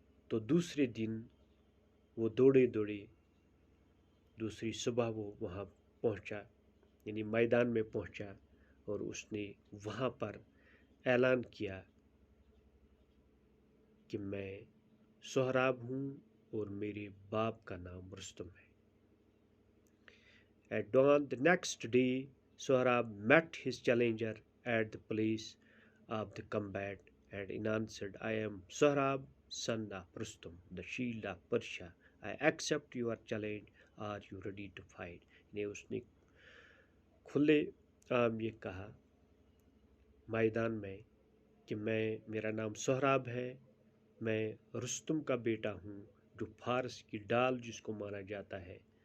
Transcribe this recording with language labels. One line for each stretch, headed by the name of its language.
Hindi: तो दूसरे दिन वो दौड़े दौड़े दूसरी सुबह वो वहाँ पहुँचा, यानी मैदान में पहुँचा, और उसने वहाँ पर ऐलान किया कि मैं सोहराब हूँ और मेरे बाप का नाम रुस्तुम है।
English: At dawn the next day, Sohrab met his challenger at the place of the combat and answered, I am Sohrab, son of Rustum, the shield of Persia. I accept your challenge. Are you ready to fight?
Hindi: ने उसने खुले आम ये कहा मैदान में कि मेरा नाम सोहराब है, मैं रुस्तुम का बेटा हूँ, जो फारस की डाल जिसको माना जाता है।